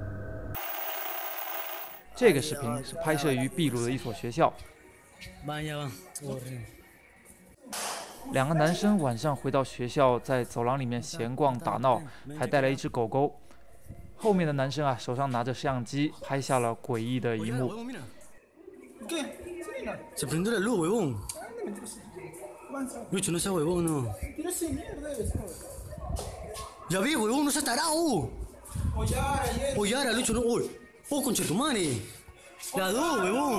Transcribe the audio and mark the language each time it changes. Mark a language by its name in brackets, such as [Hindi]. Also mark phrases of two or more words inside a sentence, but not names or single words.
[Chinese] 这个视频是拍摄于秘鲁的一所学校。两个男生晚上回到学校，在走廊里面闲逛打闹，还带来一只狗狗。后面的男生啊，手上拿着摄像机，拍下了诡异的一幕。 [Spanish] Se prendió la luz, huevón. Lucho, no seas huevón, no. Ya vi, huevón, no seas tarado. Oyara, Lucho, no. Oh, conchetumare. La dos, huevón.